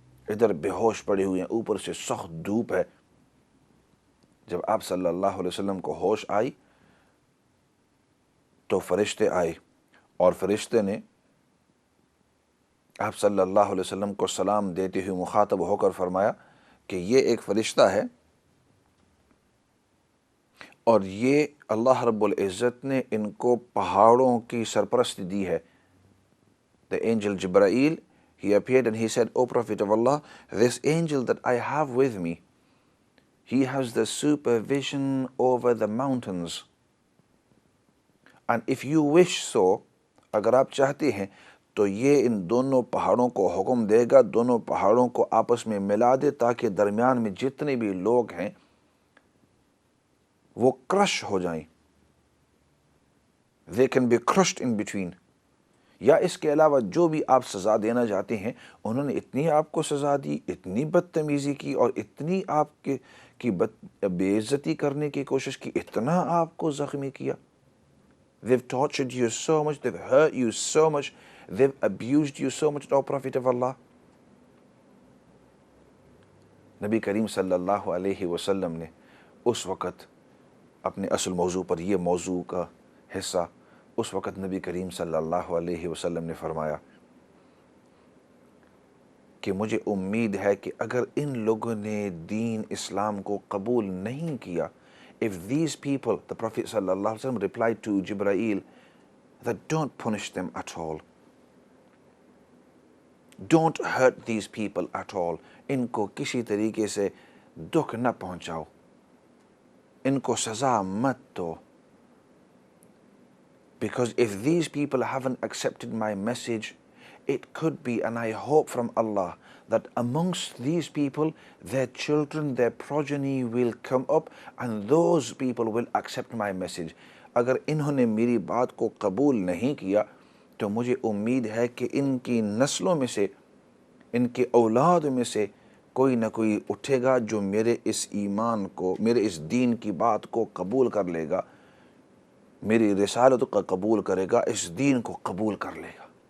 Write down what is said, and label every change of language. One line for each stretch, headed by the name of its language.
Urdu: ادھر بے ہوش پڑے ہوئے ہیں، اوپر سے سخت دھوپ ہے. جب آپ صلی اللہ علیہ وسلم کو ہوش آئی تو فرشتے آئے، اور فرشتے نے آپ صلی اللہ علیہ وسلم کو سلام دیتے ہوئے مخاطب ہو کر فرمایا کہ یہ ایک فرشتہ ہے اور یہ اللہ رب العزت نے ان کو پہاڑوں کی سرپرستی دی ہے.
English: The angel Jibreel, he appeared and he said, O Prophet of Allah, this angel that I have with me, he has the supervision over the mountains. And if you wish so,
Urdu: اگر آپ چاہتے ہیں تو یہ ان دونوں پہاڑوں کو حکم دے گا، دونوں پہاڑوں کو آپس میں ملا دے تاکہ درمیان میں جتنے بھی لوگ ہیں وہ کرش ہو جائیں.
English: They can be crushed in between.
Urdu: یا اس کے علاوہ جو بھی آپ سزا دینا چاہتے ہیں، انہوں نے اتنی آپ کو سزا دی، اتنی بدتمیزی کی اور اتنی آپ کی بے عزتی کرنے کی کوشش کی، اتنا آپ کو زخمی کیا.
English: They've tortured you so much, they've hurt you so much, they've abused you so much, O Prophet of Allah.
Urdu: نبی کریم صلی اللہ علیہ وسلم نے اس وقت اپنے اصل موضوع پر، یہ موضوع کا حصہ، اس وقت نبی کریم صلی اللہ علیہ وسلم نے فرمایا کہ مجھے امید ہے کہ اگر ان لوگوں نے دین اسلام کو قبول نہیں کیا،
English: if these people, the Prophet صلی اللہ علیہ وسلم replied to Jibreel that don't punish them at all,
Urdu: don't hurt these people at all, ان کو کسی طریقے سے دکھ نہ پہنچاؤ، ان کو سزا مت دو.
English: Because if these people haven't accepted my message, it could be, and I hope from Allah, that amongst these people, their children, their progeny will come up and those people will accept my message.
Urdu: اگر انہوں نے میری بات کو قبول نہیں کیا تو مجھے امید ہے کہ ان کی نسلوں میں سے، ان کے اولاد میں سے کوئی نہ کوئی اٹھے گا جو میرے اس ایمان کو، میرے اس دین کی بات کو قبول کر لے گا، میری رسالت کا قبول کرے گا، اس دین کو قبول کر لے گا.